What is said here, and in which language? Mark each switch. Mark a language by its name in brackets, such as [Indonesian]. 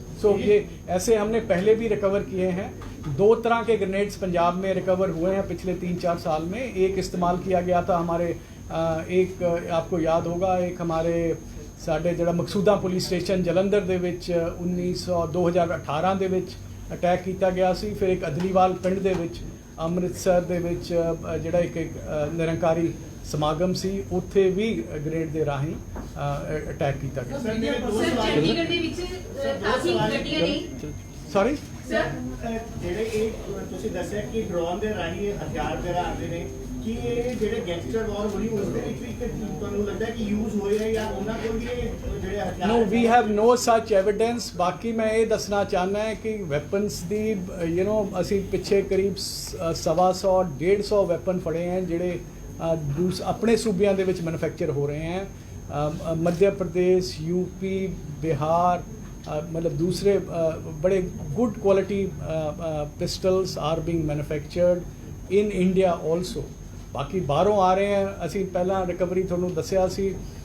[Hindi] सो ये ऐसे हमने पहले भी रिकवर किए हैं. 2 तरह के ग्रेनेड्स पंजाब में रिकवर हुए हैं पिछले 3-4 साल में. एक इस्तेमाल किया गया था हमारे एक आपको याद होगा, एक हमारे साढ़े [Punjabi] ਜਿਹੜਾ ਮਕਸੂਦਾ ਪੁਲਿਸ ਸਟੇਸ਼ਨ ਜਲੰਧਰ ਦੇ ਵਿੱਚ 2018 ਦੇ ਵਿੱਚ ਅਟੈਕ ਕੀਤਾ ਗਿਆ ਸੀ. ਫਿਰ ਇੱਕ ਅਦਲੀਵਾਲ ਪਿੰਡ ਦੇ ਵਿੱਚ ਅੰਮ੍ਰਿਤਸਰ ਦੇ ਵਿੱਚ ਜਿਹੜਾ ਇੱਕ ਨਿਰੰਕਾਰੀ ਸਮਾਗਮ ਸੀ, ਉੱਥੇ ਵੀ ਗ੍ਰੇਡ ਦੇ ਰਾਹੀਂ ਅਟੈਕ ਕੀਤਾ ਗਿਆ. ਸਰ ਚੰਡੀਗੜ੍ਹ ਦੇ ਵਿੱਚ ਕਾਫੀ ਗੱਡੀਆਂ ਨੇ. ਸੌਰੀ ਸਰ ਜਿਹੜੇ ਇਹ ਤੁਸੀਂ ਦੱਸਿਆ ਕਿ ਡਰੋਨ ਦੇ ਰਾਹੀਂ ਹਥਿਆਰ ਵਗੈਰਾ ਆਉਂਦੇ ਨੇ, ਕਿ ਇਹ ਜਿਹੜੇ ਗੈਂਗਸਟਰ ਵਾਰ ਹੋਈ ਉਸ ਦੇ ਵਿੱਚ ਵੀ ਤੁਹਾਨੂੰ ਲੱਗਦਾ ਕਿ ਯੂਜ਼ ਹੋਏ ਹੈ ਜਾਂ ਉਹਨਾਂ ਕੋਲ ਵੀ ਇਹ ਜਿਹੜੇ ਹਥਿਆਰ [English] No, we have no such evidence. [Punjabi] ਬਾਕੀ ਮੈਂ ਇਹ ਦੱਸਣਾ ਚਾਹੁੰਦਾ ਹਾਂ ਕਿ ਵੈਪਨਸ ਦੀ ਅਸੀਂ ਪਿੱਛੇ ਕਰੀਬ 125-150 ਵੈਪਨ ਫੜੇ हैं ਜਿਹੜੇ ਆਪਣੇ ਸੂਬਿਆਂ ਦੇ ਵਿੱਚ ਮੈਨੂਫੈਕਚਰ ਹੋ ਰਹੇ हैं. [English] Madhya Pradesh, UP, Bihar, [Hindi] मतलब दूसरे बड़े [English] Good quality pistols are being manufactured in India also. [Hindi] बाकी बाहरों आ रहे हैं, [Punjabi] ਅਸੀਂ ਪਹਿਲਾਂ ਰਿਕਵਰੀ ਤੁਹਾਨੂੰ ਦੱਸਿਆ ਸੀ।